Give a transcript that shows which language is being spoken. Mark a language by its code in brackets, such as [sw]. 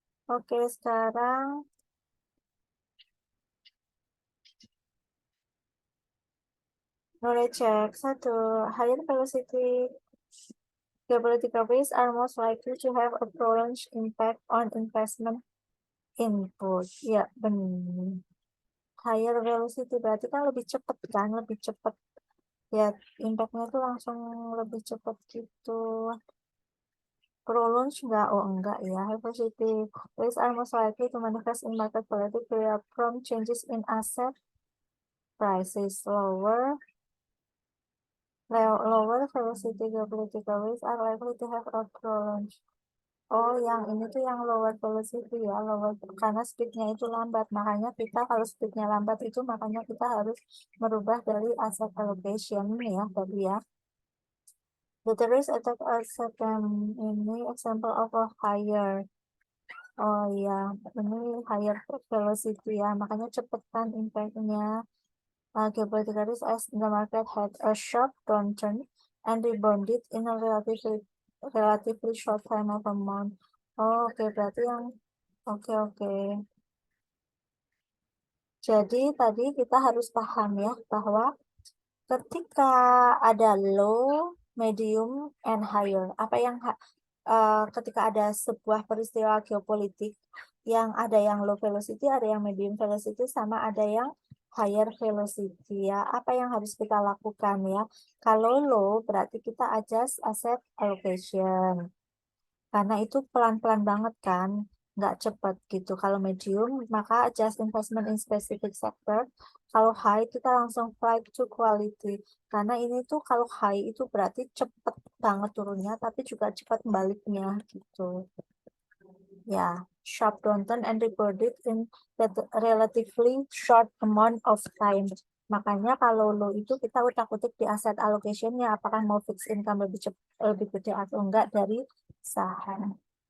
[id] Oke, sekarang mulai cek. 1. [en] Higher velocity geopolitical risks are most likely to have a prolonged impact on investment input. [id] Ya, benar. Higher velocity berarti kan lebih cepat kan, lebih cepat. Ya, impactnya itu langsung lebih cepat gitu. Prolonged enggak? Oh, enggak ya. [en] High velocity risks are most likely to manifest in market volatility from changes in asset prices. Lower velocity geopolitical risks are likely to have a prolonged. [id] Oh, yang ini tuh yang lower velocity ya, karena speednya itu lambat. Makanya kita kalau speednya lambat itu makanya kita harus merubah dari asset allocation ya tadi ya. [en] The terrorist attack asset ini example of a higher. [id] Oh ya, ini higher velocity ya, makanya cepetan impact-nya. [en] Geopolitical risk as the market had a sharp downturn and rebounded in a relatively short time of amount. [id] Oh, oke, berarti yang oke. Jadi tadi kita harus paham ya bahwa ketika ada low, medium, and higher, apa yang ketika ada sebuah peristiwa geopolitik yang ada yang low velocity, ada yang medium velocity, sama ada yang higher velocity ya. Apa yang harus kita lakukan ya? Kalau low berarti kita adjust asset allocation. Karena itu pelan-pelan banget kan, nggak cepat gitu. Kalau medium, maka adjust investment in specific sector. Kalau high, kita langsung flight to quality. Karena ini tuh kalau high itu berarti cepat banget turunnya, tapi juga cepat baliknya gitu. [en] Ya, sharp downturn and reported in that relatively short amount of time. [id] Makanya kalau low itu kita utak-utik di asset allocation-nya, apakah mau fixed income lebih gede atau enggak dari saham.